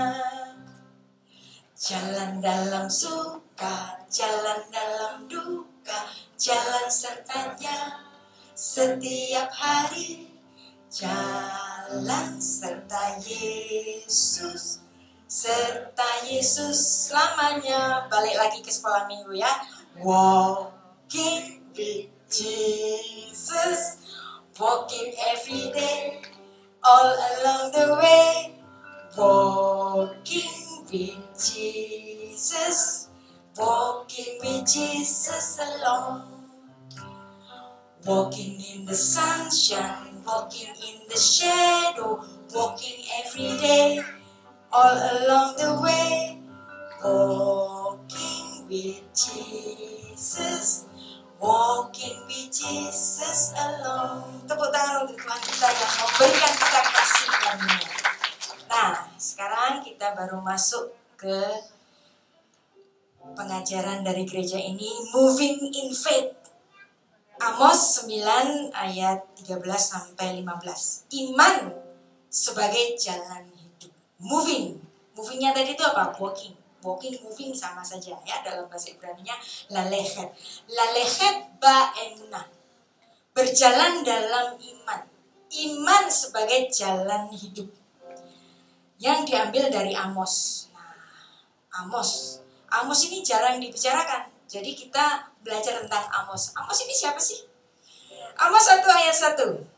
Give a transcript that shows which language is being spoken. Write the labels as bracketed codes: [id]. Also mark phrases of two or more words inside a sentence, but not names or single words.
[id] Jalan dalam suka, jalan dalam duka, jalan sertanya setiap hari, jalan serta Yesus, serta Yesus selamanya. Balik lagi ke sekolah minggu ya. [en] Walking with Jesus, walking every day, all along the way. Walking with Jesus, walking with Jesus alone. Walking in the sunshine, walking in the shadow, walking every day, all along the way. Walking with Jesus, walking with Jesus alone. [id] Tepuk tangan untuk Tuhan kita yang memberikan kita kasih karunia. Nah, sekarang kita baru masuk ke pengajaran dari gereja ini, [en] Moving in Faith. [id] Amos 9 ayat 13 sampai 15. Iman sebagai jalan hidup. Movingnya tadi itu apa? Walking, moving sama saja ya dalam bahasa Ibrani-nya lalechet. [he] ללכת באמונה. [id] Berjalan dalam iman. Iman sebagai jalan hidup. Yang diambil dari Amos. Nah, Amos ini jarang dibicarakan. Jadi kita belajar tentang Amos. Amos ini siapa sih? Amos 1 ayat 1.